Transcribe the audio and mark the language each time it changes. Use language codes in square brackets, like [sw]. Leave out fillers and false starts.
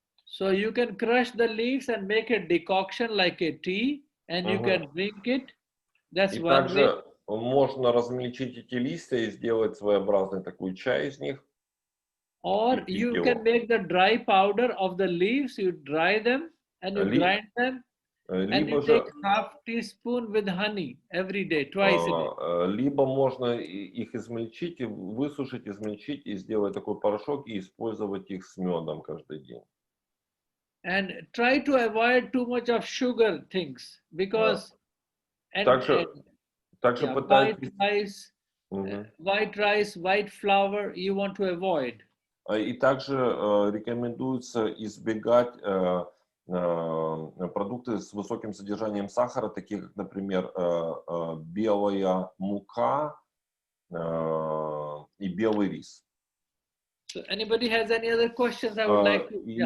[en] So you can crush the leaves and make a decoction like a tea, and you can drink it. That's [ru] И [en] one way. [ru] также можно размельчить эти листья и сделать своеобразный такой чай из них. [en] Or you can make the dry powder of the leaves, you dry them and you grind them, and you take half teaspoon with honey every day, twice a day. [ru] Либо можно их измельчить, высушить, измельчить и сделать такой порошок и использовать их с медом каждый день. [en] And try to avoid too much of sugar things, because [ru] также pытайтесь, [en] white rice, white flour you want to avoid. [ru] И также рекомендуется избегать продукты с высоким содержанием сахара, такие как, например, белая мука и белый рис. [en] So anybody has any other questions I would like to?